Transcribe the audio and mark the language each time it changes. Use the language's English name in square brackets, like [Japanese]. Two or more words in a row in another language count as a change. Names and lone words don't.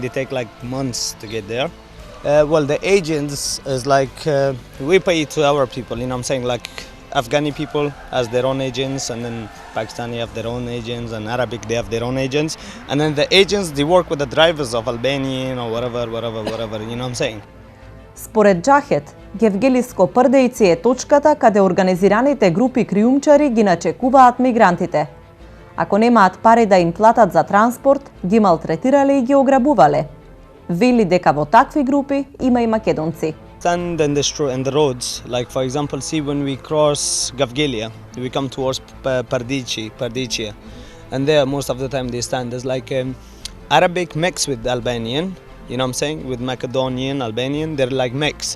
[English] They take like months to get there. Well, the agents is like we pay to our people. You know what I'm saying? Like Afghani people has their own agents, and then Pakistani have their own agents, and Arabic they have their own agents, and then the agents they work with the drivers of Albanian or whatever. You know what I'm saying? [Macedonian] Според Џахет, Гевгелиско Прдејци е точката каде организираните групи криумчари ги начекуваат мигрантите. Ако немаат пари да им платат за транспорт, ги малтретирале и ги ограбувале. Вели дека во такви групи има и македонци. [English] Stand in the roads, like for example, see when we cross Gavgelia, we come towards Pardicia, and there most of the time they stand. There's like Arabic mixed with Albanian, you know what I'm saying, with Macedonian, Albanian, they're like mix.